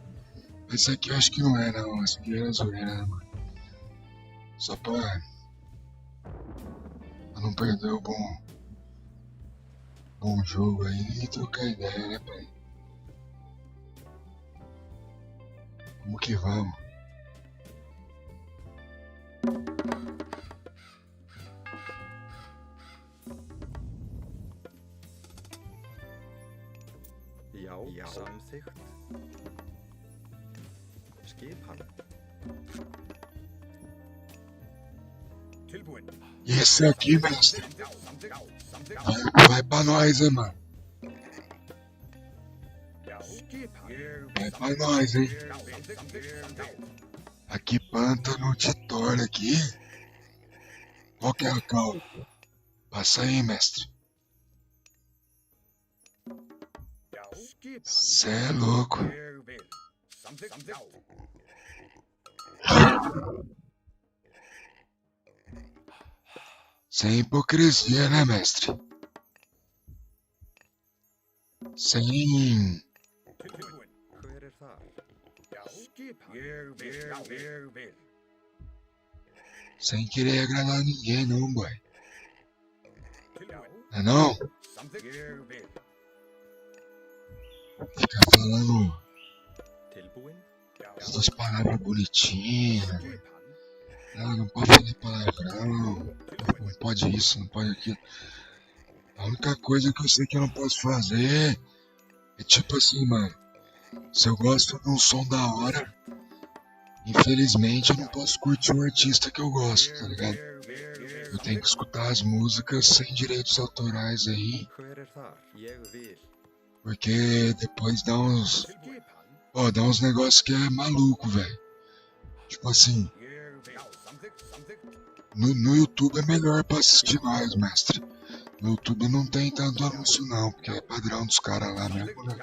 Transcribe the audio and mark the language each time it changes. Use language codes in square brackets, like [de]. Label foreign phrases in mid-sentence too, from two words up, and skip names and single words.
[pt] Esse aqui eu acho que não é, não. Esse aqui é zoeira, né, mano? Só pra não perder o bom jogo aí e trocar ideia, né, pai? Vamos que vamos. [is] Já, samþykkt. Skipan. Tilbúin. [pt] E esse aqui, mestre, vai pra nós, hein, mano? Vai pra nós, hein? Aqui pântano de Thor aqui. Qual que é a cal? Passa aí, mestre. Cê é louco. Sem hipocrisia, né, mestre? Sem... [is] Hver þar? [pt] Sem querer agradar ninguém, não, boy. Não é não? Ficar falando [is] Tilbúin? [pt] essas palavras bonitinhas. Não pode falar palavrão. Não pode isso, não pode aquilo. A única coisa que eu sei que eu não posso fazer é tipo assim, mano. Se eu gosto de um som da hora, infelizmente eu não posso curtir o artista que eu gosto, tá ligado? Eu tenho que escutar as músicas sem direitos autorais aí, [is] Hver þar? Ég vil. [pt] porque depois dá uns negócios que é maluco, velho. Tipo assim, no YouTube é melhor pra assistir nós, mestre. No YouTube não tem tanto anúncio não, porque é padrão dos caras lá mesmo, né?